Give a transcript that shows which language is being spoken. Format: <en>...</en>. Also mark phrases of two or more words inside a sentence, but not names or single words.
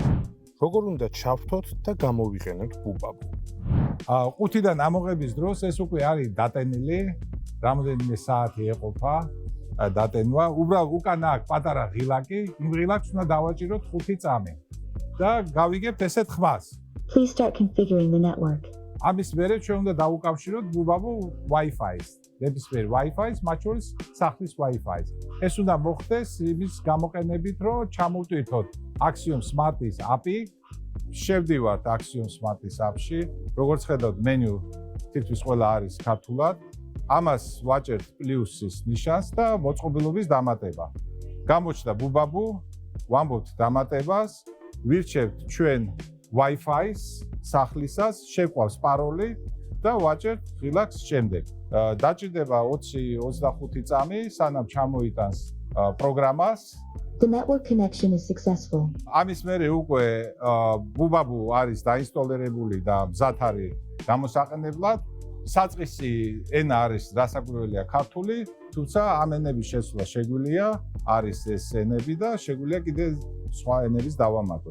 <ka>როგორ უნდა ჩავთოთ და გამოვიყენოთ BUBABU? 5-დან ამოღების დროს ეს უკვე არის დატენილი, რამოდენიმე საათი ეყოფა დატენვა. უბრალოდ უკან აქვს პატარა ღილაკი, იმ ღილაკს უნდა დავაჭიროთ 5 წამი და გავიგებთ ესეთ ხმას.</ka> <en>Please start configuring the network.</en> <ka>ამის მერე ჩვენ უნდა დავუკავშიროთ ბუბაბუ Wi-Fi-ს. ნებისმიერ Wi-Fi-ს, მათ შორის სახლის Wi-Fi-ს. ეს უნდა მოხდეს იმის გამოყენებით, რომ ჩამოვტვირთოთ Axiom Smart-ის API. შევდივართ Axiom Smart-ის API-ში. როგორც ხედავთ, მენიუ თითქმის ყველა არის ქართულად. ამას ვაჭერთ პლუსის ნიშანს და მოწყობილობის დამატება. გამოჩნდა ბუბაბუ, ვამბობთ დამატებას, ვირჩევთ ჩვენ Wi-Fi-ს, სახლისას, შეგვყავს პაროლი და ვაჭერთ ღილაკს შემდეგ. დაჭირდება 20-25 წამი, სანამ ჩამოიტანს პროგრამას.</ka> <en>The network connection is successful.</en> <ka>ამის მერე უკვე ბუბაბუ არის დაინსტალირებული და მზად არის გამოსაყენებლად. საწყისი ენა არის დასაკვირველია ქართული, თუმცა ამ ენების შესვლა შეგვიძლია, არის ეს ენები და შეგვიძლია კიდე სხვა ენების დავამატოთ.</ka>